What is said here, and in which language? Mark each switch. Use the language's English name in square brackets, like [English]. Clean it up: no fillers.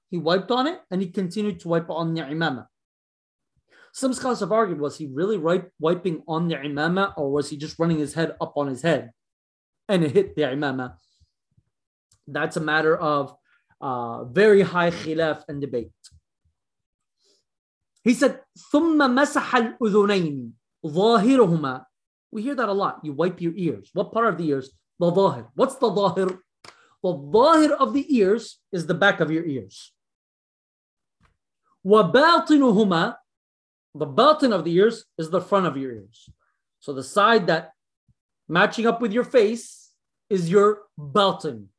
[English] He wiped on it and he continued to wipe on the imamah. Some scholars have argued, was he really wiping on the imamah or was he just running his head up on his head and it hit the imamah? That's a matter of very high khilaf and debate. He said, [Arabic] ثُمَّ مَسَحَ الْأُذُنَيْنِ ظَاهِرُهُمَا. [English] We hear that a lot. You wipe your ears. What part of the ears? The ظاهر. What's the ظاهر? The ظاهر of the ears is the back of your ears. [Arabic] وَبَاطِنُهُمَا. [English] The باطن of the ears is the front of your ears. So the side that matching up with your face is your باطن.